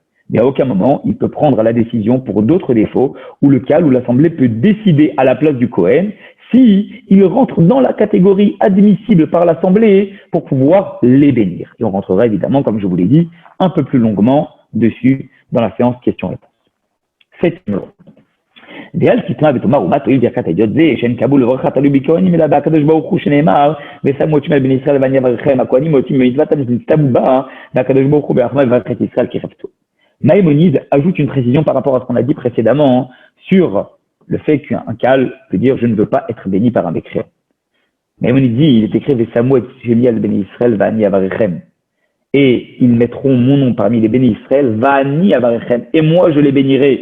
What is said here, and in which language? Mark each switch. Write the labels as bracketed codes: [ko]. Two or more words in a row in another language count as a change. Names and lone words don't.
[fr] Mais à aucun moment, il peut prendre la décision pour d'autres défauts, ou le cas où l'Assemblée peut décider à la place du Kohen, si il rentre dans la catégorie admissible par l'Assemblée pour pouvoir les bénir. Et on rentrera évidemment, comme je vous l'ai dit, un peu plus longuement dessus dans la séance questions-réponses. Septième jour. [he] ואל תטמע ותאמר ומה תועיל ברכת האידיוט זה שאין קבול לברכה תלוי בכהנים אלא בהקדוש ברוך הוא שנאמר ושמו את שמי בני ישראל ואני אברכם הכהנים יוצאים במצוות המצטבו בה והקדוש ברוך הוא ברחמה יברך את ישראל כחפצו. [fr] Maïmonide ajoute une précision par rapport à ce qu'on a dit précédemment sur le fait qu'un Kaal peut dire je ne veux pas être béni par un mécréant. Maïmonide dit il est écrit [he] ושמו את שמי על בני ישראל ואני אברכם [fr] et ils mettront mon nom parmi les bénis [he] ישראל ואני אברכם [fr] et moi je les bénirai.